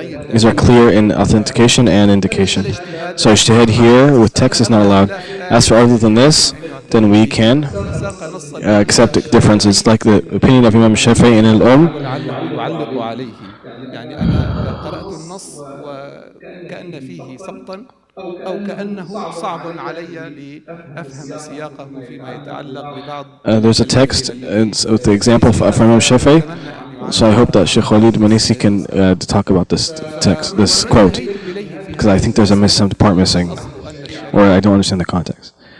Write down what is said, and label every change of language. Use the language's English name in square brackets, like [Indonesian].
[English] These are clear in authentication and indication. So ijtihad here with text is not allowed. As for other than this, then we can accept differences, like the opinion of Imam Shafi'i in al-Umm. [Arabic] يعني أنا قرأت النص وكأن فيه سقطا أو كأنه صعب علي لأفهم سياقه فيما يتعلق ببعض. [English] There's a text with the example from Imam Shafi'i, so I hope that Sheikh Walid Manisi can talk about this text, this quote, because I think there's a part missing, or I don't understand the context.